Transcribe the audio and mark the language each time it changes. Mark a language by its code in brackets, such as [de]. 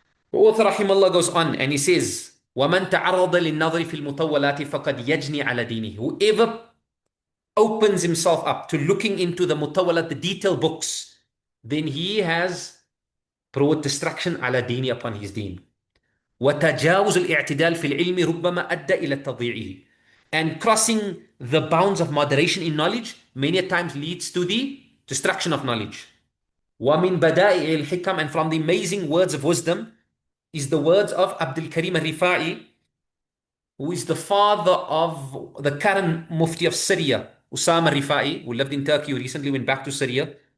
[en] The author rahimahullah goes on and he says, [ar] وَمَنْ تَعَرَّضَ لِلنَّظْرِ فِي الْمُطَوَّلَاتِ فَقَدْ يَجْنِي عَلَى دِينِهِ. [en] Whoever opens himself up to looking into the mutawwalat, the detailed books, then he has brought destruction [ar] على دينه [en] upon his deen. [ar] وتجاوز الاعتدال في العلم ربما أدى إلى تضييعه. [en] And crossing the bounds of moderation in knowledge many times leads to the destruction of knowledge. [ar] ومن بدائع الحكم, [en] and from the amazing words of wisdom is the words of Abdul Karim al-Rifa'i, who is the father of the current Mufti of Syria, Usaymī al-Rifa'i, who lived in Turkey, who recently went back to Syria.